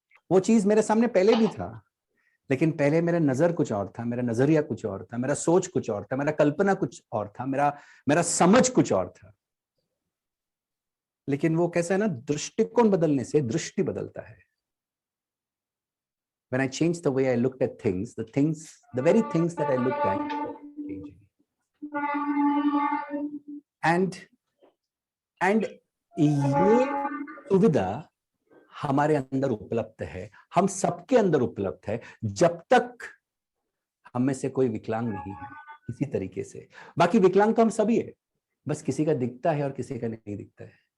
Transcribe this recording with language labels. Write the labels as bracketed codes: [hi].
[hi] वो चीज मेरे सामने पहले भी था, लेकिन पहले मेरा नजर कुछ और था, मेरा नजरिया कुछ और था, मेरा सोच कुछ और था, मेरा कल्पना कुछ और था, मेरा समझ कुछ और था. लेकिन वो कैसा है ना, दृष्टिकोण बदलने से दृष्टि बदलता है. [en] When I changed the way I looked at things, the very things that I looked at changing. [hi] And ये सुविधा हमारे अंदर उपलब्ध है, हम सबके अंदर उपलब्ध है, जब तक हम में से कोई विकलांग नहीं है किसी तरीके से. बाकी विकलांग तो हम सभी है, बस किसी का दिखता है और किसी का नहीं दिखता है.